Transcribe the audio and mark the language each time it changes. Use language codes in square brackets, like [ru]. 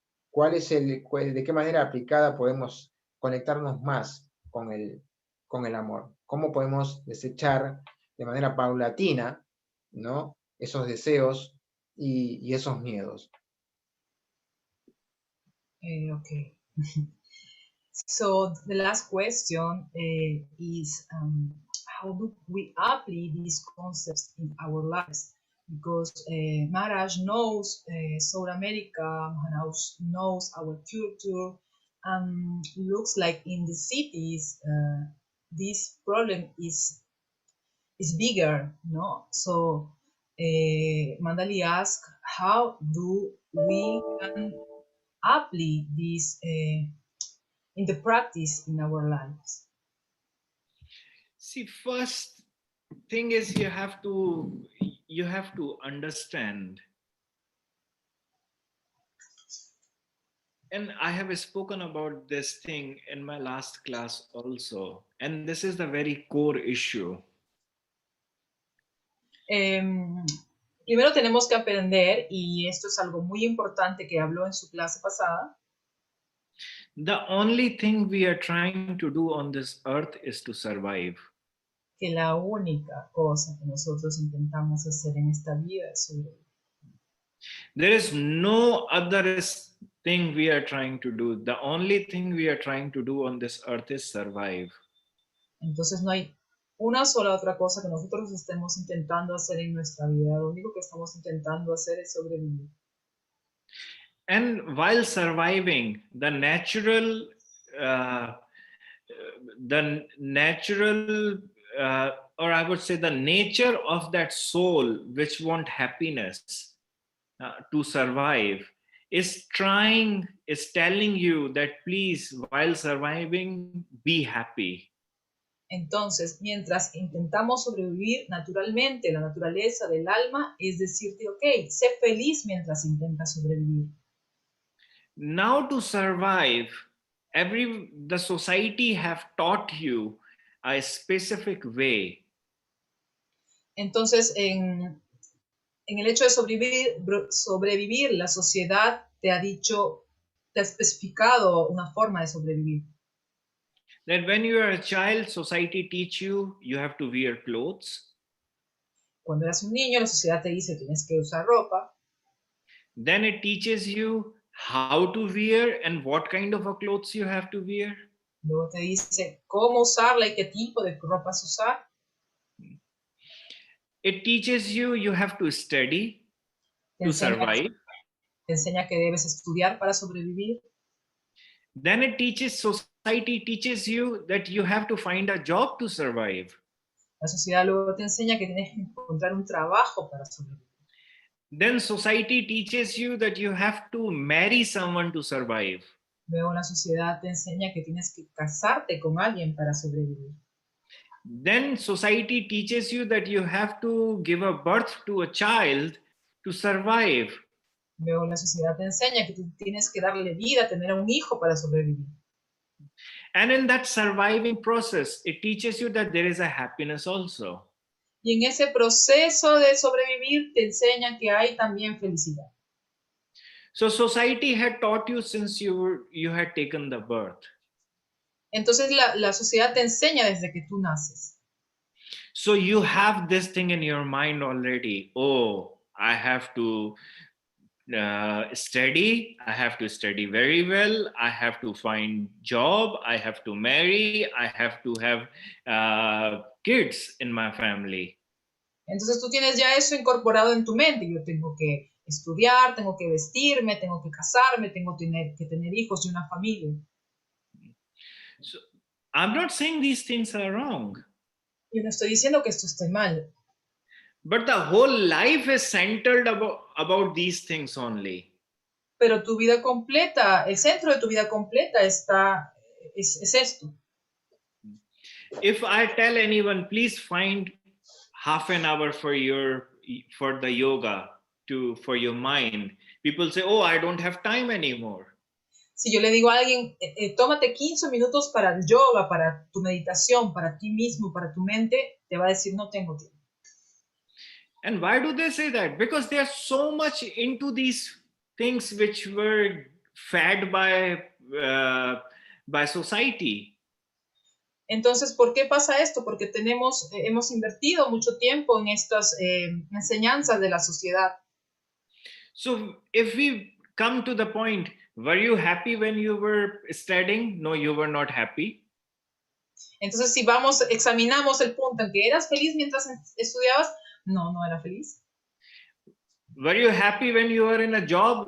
[es] ¿De qué manera aplicada podemos conectarnos más con el amor? ¿Cómo podemos desechar de manera paulatina, ¿no? Esos deseos y esos miedos? [en] Okay. So the last question is how do we apply these concepts in our lives? Because Maharaj knows South America, Maharaj knows our culture, and looks like in the cities this problem is bigger, no? So Mandali asked, how do we can apply this in the practice in our lives? See, first thing is you have to understand, and I have spoken about this thing in my last class also, and this is the very core issue. [es] Primero tenemos que aprender, y esto es algo muy importante que habló en su clase pasada. [en] The only thing we are trying to do on this earth is to survive. [es] Que la única cosa que nosotros intentamos hacer en esta vida es sobrevivir. [en] There is no other thing we are trying to do. The only thing we are trying to do on this earth is survive. [es] Entonces no hay una sola otra cosa que nosotros estemos intentando hacer en nuestra vida. Lo único que estamos intentando hacer es sobrevivir. [en] And while surviving, the natural, or I would say the nature of that soul which want happiness to survive is telling you that please, while surviving, be happy. [es] Entonces, mientras intentamos sobrevivir, naturalmente, la naturaleza del alma es decirte, ok, sé feliz mientras intentas sobrevivir. [en] Now to survive, the society have taught you a specific way. [es] Entonces, en el hecho de sobrevivir, la sociedad te ha especificado una forma de sobrevivir. [en] That when you are a child, society teach you have to wear clothes. [es] Cuando eras un niño, la sociedad te dice tienes que usar ropa. [en] Then it teaches you how to wear and what kind of a clothes you have to wear. [es] Luego te dice cómo usarla y qué tipo de ropas usar. [en] It teaches you have to study to survive. [es] Te enseña que debes estudiar para sobrevivir. [en] Then society teaches you that you have to find a job to survive. [es] La sociedad luego te enseña que tienes que encontrar un trabajo para sobrevivir. [en] Then society teaches you that you have to marry someone to survive. [es] Luego la sociedad te enseña que tienes que casarte con alguien para sobrevivir. [en] Then society teaches you that you have to give a birth to a child to survive. [es] Luego la sociedad te enseña que tú tienes que darle vida, tener a un hijo para sobrevivir. [en] And in that surviving process, it teaches you that there is a happiness also. [es] Y en ese proceso de sobrevivir te enseña que hay también felicidad. [en] So society had taught you since you had taken the birth. [es] Entonces la sociedad te enseña desde que tú naces. [en] So you have this thing in your mind already. Oh, I have to study. I have to study very well. I have to find job. I have to marry. I have to have kids in my family. [es] Entonces tú tienes ya eso incorporado en tu mente. Yo tengo que estudiar, tengo que vestirme, tengo que casarme, tengo que tener hijos y una familia. [en] So I'm not saying these things are wrong. [es] Yo no estoy diciendo que esto esté mal. [en] But the whole life is centered about these things only. [es] Pero tu vida completa, el centro de tu vida completa es esto. [en] If I tell anyone, please find half an hour for the yoga for your mind, people say, oh, I don't have time anymore. [es] Si yo le digo a alguien, tómate 15 minutos para el yoga, para tu meditación, para ti mismo, para tu mente, te va a decir, no tengo tiempo. [en] And why do they say that? Because they are so much into these things which were fed by society. [es] Entonces, ¿por qué pasa esto? Porque hemos invertido mucho tiempo en estas enseñanzas de la sociedad. [en] So if we come to the point, were you happy when you were studying? No, you were not happy. [es] Entonces, si examinamos el punto en que eras feliz mientras estudiabas, no era feliz. [en] Were you happy when you were in a job?